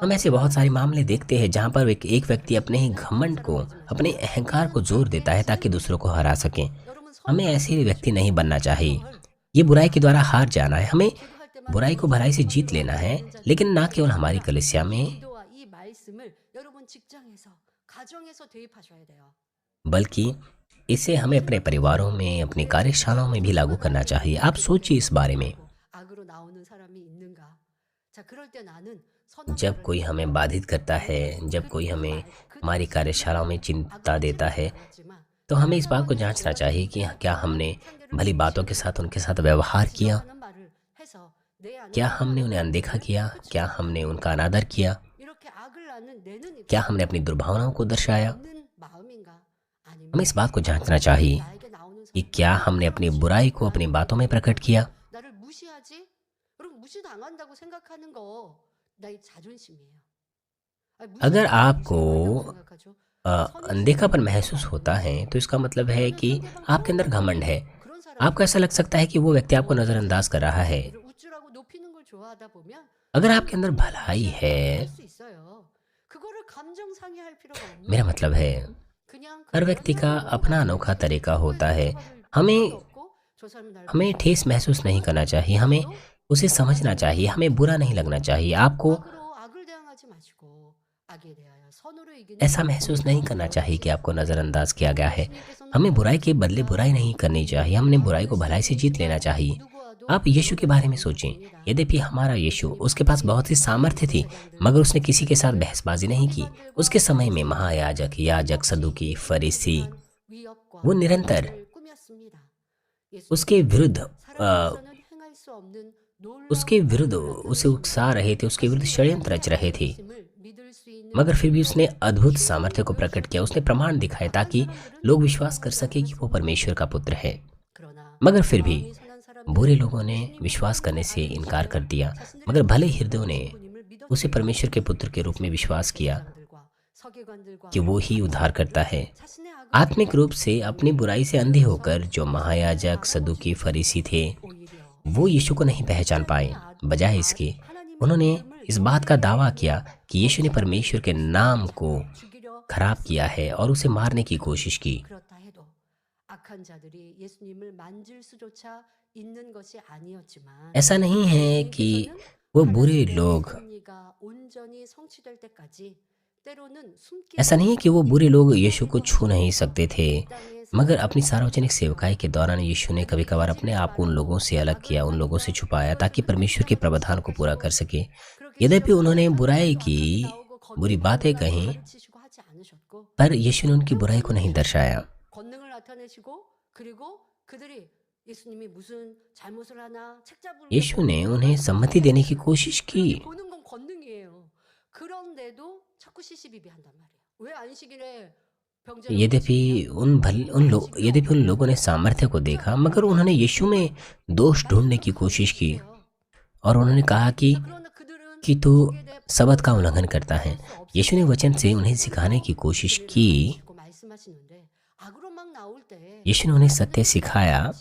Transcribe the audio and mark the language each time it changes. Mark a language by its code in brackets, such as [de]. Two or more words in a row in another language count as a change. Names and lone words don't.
[hi] हम ऐसे बहुत सारे मामले देखते हैं जहाँ पर एक व्यक्ति अपने ही घमंड को, अपने अहंकार को जोर देता है ताकि दूसरों को हरा सके। [ko] 여러분 [hi] हमें ऐसे व्यक्ति नहीं बनना चाहिए। ये बुराई के द्वारा हार जाना है। हमें बुराई को भलाई से जीत लेना है, लेकिन ना केवल हमारी कलीसिया में [ko] 기도와 이 말씀을 여러분 직장에서 가정에서 대입하셔야 돼요. [hi] बल्कि इसे हमें अपने परिवारों में, अपनी कार्यशालाओं में भी लागू करना चाहिए। आप सोचिए इस बारे में। [ko] 악으로 나오는 사람이 있는가? 자, 그럴 때 나는 선한 [hi] जब [ko] 말을 [hi] कोई हमें बाधित करता है, जब कोई हमें हमारी कार्यशालाओं में चिंता देता है, [ko] 알았지만 [hi] तो हमें इस बात को जांचना चाहिए कि क्या हमने भली बातों के साथ उनके साथ व्यवहार किया, [ko] 하는 말을 해서 내 안에 [hi] क्या हमने उन्हें अनदेखा किया, क्या हमने उनका अनादर किया, [ko] 이렇게 악을 낳는 내는 [hi] क्या हमने अपनी दुर्भावनाओं को दर्शाया। [ko] 있는 마음인가? [hi] हमें [ko] 아니면 [hi] इस बात को जांचना चाहिए [ko] 나에게 나오는 [hi] कि क्या हमने अपनी बुराई को अपनी बातों में प्रकट किया। [ko] 나를 무시하지? 여러분 무시당한다고 생각하는 거 나의 자존심이에요. 아니, [hi] अगर [ko] 무시당한다고 [hi] आपको [ko] 생각하죠? [hi] अनदेखापन महसूस होता है तो इसका मतलब है कि आपके अंदर घमंड है। [ko] 그런 사람 [hi] आपको ऐसा लग सकता है कि वो व्यक्ति आपको नजरअंदाज कर रहा है। [ko] 우쭐하고 높이는 걸 좋아하다 보면 [hi] अगर आपके अंदर भलाई है, [ko] 할 수 있어요. 그거를 감정 상해할 필요가 없는 [hi] मेरा मतलब है [ko] 그냥 [hi] हर व्यक्ति का अपना अनोखा तरीका होता है। हमें [ko] 저 사람이 날 [hi] हमें ठेस महसूस नहीं करना चाहिए, हमें उसे समझना चाहिए, हमें बुरा नहीं लगना चाहिए। आपको [ko] 악으로 악을 대항하지 마시고 악에 대하여 선으로 이기는 [hi] ऐसा महसूस नहीं करना चाहिए कि आपको नज़रअंदाज किया गया है। हमें बुराई के बदले बुराई नहीं करनी चाहिए, हमने बुराई को भलाई से जीत लेना चाहिए। आप यीशु के बारे में सोचें। यद्यपि हमारा यीशु, उसके पास बहुत ही सामर्थ्य थी, मगर उसने किसी के साथ बहसबाजी नहीं की। उसके समय में महायाजक, याजक, सदूकी, फरीसी [ko] 위협과 [hi] वो निरंतर [ko] 위협을 꾸몄습니다. [hi] उसके विरुद्ध [ko] 사람으로서는 행할 수 없는 [hi] उसके [ko] 놀라운 [hi] विरुद्ध [ko] 행동을 [hi] उसे उकसा रहे थे, उसके विरुद्ध षड्यंत्र रच रहे थे। [ko] 것임을 믿을 수 있는 [hi] मगर फिर भी उसने अद्भुत सामर्थ्य को प्रकट किया, उसने प्रमाण दिखाए ताकि लोग विश्वास कर सके कि वो परमेश्वर का पुत्र है। [ko] 그러나 [hi] मगर फिर भी [ko] 마음이 선한 사람들은 [hi] बुरे लोगों ने विश्वास करने से इनकार कर दिया, मगर भले हृदयों ने [ko] 예수님을 [hi] उसे परमेश्वर के पुत्र के रूप में विश्वास किया कि वो ही उद्धार करता है। [ko] 자신의 악을 [hi] आत्मिक रूप से अपनी बुराई से अंधे होकर जो महायाजक, सदूकी, फरीसी थे, [ko] 오히려 [hi] वो यीशु को नहीं पहचान पाए। बजाय इसके उन्होंने इस बात का दावा किया कि यीशु ने परमेश्वर के नाम को [ko] 죽이려 [hi] खराब किया है और उसे मारने की कोशिश की। [ko] 그렇다 해도 악한 자들이 예수님을 만질 수조차 있는 것이 아니었지만 [hi] ऐसा नहीं है कि वो बुरे लोग [ko] 섭리가 온전히 성취될 때까지 때로는 숨기 [hi] ऐसा नहीं है कि वो बुरे लोग यीशु को छू नहीं सकते थे, [ko] 땅에서 [hi] मगर अपनी सार्वजनिक सेवकाई के दौरान यीशु ने कभी कभार अपने आप को उन लोगों से अलग किया, उन लोगों से छुपाया ताकि परमेश्वर के प्रावधान को पूरा कर सके। [ko] 그렇게 [hi] यद्यपि उन्होंने बुराई [ko] 시험하고 [hi] की, [ko] 나오고 [hi] बुरी बातें [ko] 권능을 [hi] कहीं, [ko] 가르치시고 하지 않으셨고 [hi] पर यीशु ने उनकी बुराई को नहीं दर्शाया। [ko] 권능을 나타내시고 그리고 그들이 예수님이 무슨 잘못을 하나 책 잡으려고 [hi] यीशु ने उन्हें सम्मति देने की कोशिश की, [ko] 그렇게 보는 건 권능이에요. 그런데도 자꾸 시시비비 한단 말이에요. 왜 안식일에 병자를 [hi] यद्यपि यद्यपि उन लोगों ने सामर्थ्य को देखा, मगर उन्होंने यीशु में दोष ढूंढने की कोशिश की और उन्होंने कहा कि तू सबत का उल्लंघन करता है। यीशु ने वचन से उन्हें सिखाने की कोशिश की, यीशु ने उन्हें सत्य सिखाया।